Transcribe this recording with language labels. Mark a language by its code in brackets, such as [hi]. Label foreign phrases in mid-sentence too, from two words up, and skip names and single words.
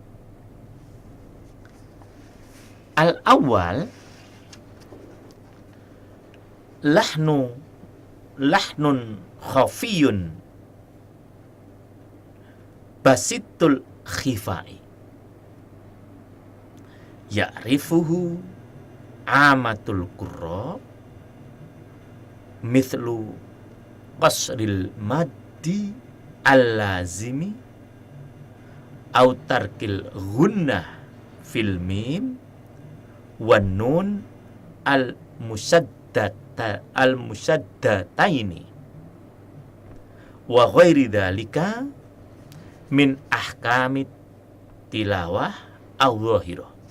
[ar] الأول لحن خفي بسيط الخفاء يعرفه عامة القراء مثل قصر المد اللازم أو ترك الغنة في الميم والنون المشددتين وغير ذلك من أحكام التلاوة الظاهرة.